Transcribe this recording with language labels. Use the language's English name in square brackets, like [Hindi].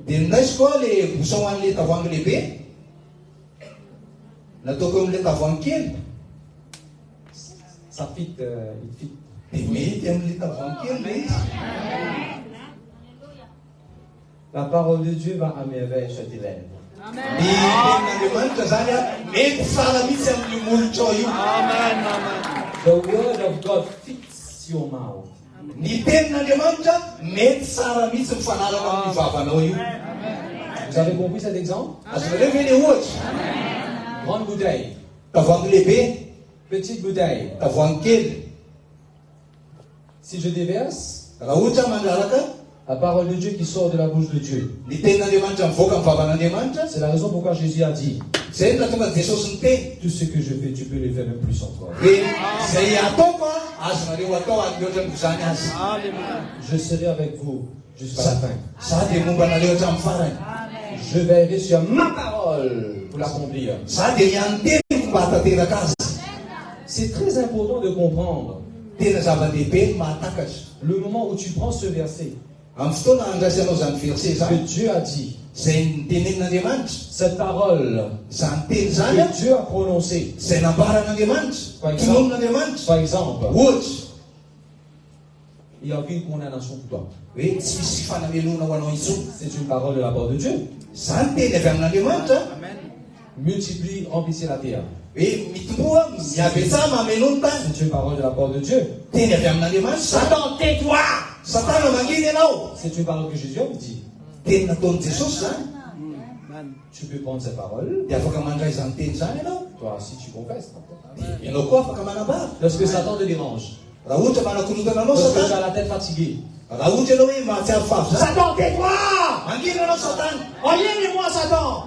[Malagasy] dia nindaisy koa le bouchon ho an'le tavoahangy lehibe. Nataoko amin'le tavoahangy kely. [French] Ça fit, il fit. [Malagasy] Dia mety amin'le tavoahangy kely le izy. [French] La parole de Dieu va à merveille sur tes lèvres. [Malagasy] Ny tenin'Andriamanitra zany a mety tsara mihitsy amin'ny molotra io. [English] The word of God fits your mouth. [Malagasy] Ny tenin'Andriamanitra mety tsara mihitsy mifanaraka amin'ny vavanao io. [French] Vous avez compris cet exemple? [Malagasy] Azonareo ve le ohatry? [French] Grande bouteille, [Malagasy] Tavoahangy lehibe, [French] petite bouteille. [Malagasy] tavoahangy kely. [French] Si je déverse, [Malagasy] Raha ohatra mandraraka [French] la parole de Dieu qui sort de la bouche de Dieu. [Malagasy] ny tenin'Andriamanitra mivoaka amin'ny vavan'Andriamanitra, [French] C'est la raison pourquoi Jésus a dit, [Malagasy] zay no nahatonga Jesosy niteny [French] tout ce que je fais, tu peux le faire même plus encore. [Malagasy] hoe zay ataoko a azonareo atao ary mihoatra ny zany azy. [French] Je serai avec vous jusqu'à la fin. [Malagasy] Za dia momba anareo hatramin'ny farany. [French] Je veillerai sur ma parole pour l'accomplir. [Malagasy] Za dia ihany teniko mba hatateraka azy. [French] C'est très important de comprendre [Malagasy] Tena zava-dehibe mahatakatra. [French] le moment où tu prends ce verset [Malagasy] Amin'ny fotoana andraisanao zany verset [French] que [Malagasy] zany, [French] Dieu a dit, [Malagasy] zay nitenenin'Andriamanitra, [French] cette parole [Malagasy] zany teny zany a, [French] que Dieu a prononcée. [Malagasy] zay nambaran'Andriamanitra, tononon'Andriamanitra. [French] Par exemple, [Malagasy] Ohatry, [French] il n'y a aucune condamnation pour toi. [Malagasy] hoe tsy misy fanamelona ho anao intsony. [French] C'est une parole de la part de Dieu. [Malagasy] Zany teny avy amin'Andriamanitra, [French] Multiplie, remplissez la terre. [Malagasy] hoe mitomboa, miavetsah mameno ny tany. [French] C'est une parole de la part de Dieu. [Malagasy] Teny avy amin'Andriamanitra. [French] Satan, tais-toi! [Malagasy] Satana manginy ianao. [French] C'est une parole que Jésus a dit. [Malagasy] Teny nataon'i Jesosy zany, [French] Tu peux prendre cette parole, [Malagasy] dia afaka mandray zany teny zany ianao. [French] toi aussi tu confesses. [Malagasy] Ianao koa afaka manambara. [French] Lorsque Satan te dérange, [Malagasy] Raha ohatra manakorotana anao [French] lorsque tu [Malagasy] Satana, [French] as la tête fatiguée, [Malagasy] raha ohatra ianao hoe mahatsiaro favo zany, [French] Satan, tais-toi! [Malagasy] manginy ianao Satana. [French] Enlève-moi, Satan!